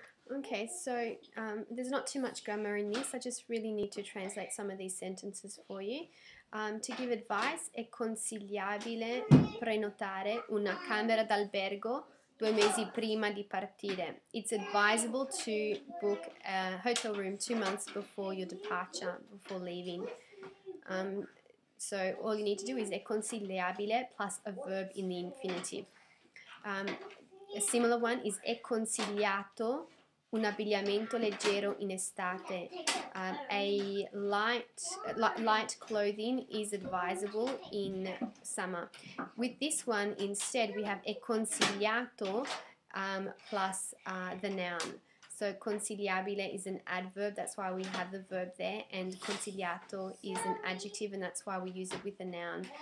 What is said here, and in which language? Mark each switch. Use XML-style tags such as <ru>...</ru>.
<en>Okay, so there's not too much grammar in this. I just really need to translate some of these sentences for you. To give advice,</en> <it>è consigliabile prenotare una camera d'albergo 2 mesi prima di partire.</it> <en>It's advisable to book a hotel room 2 months before your departure, before leaving. So all you need to do is è consigliabile plus a verb in the infinitive. A similar one is</en> <it>è consigliato un abbigliamento leggero in estate.</it> <en>A light clothing is advisable in summer. With this one, instead, we have è consigliato plus the noun. So consigliabile is an adverb, that's why we have the verb there, and consigliato is an adjective, and that's why we use it with the noun.</en>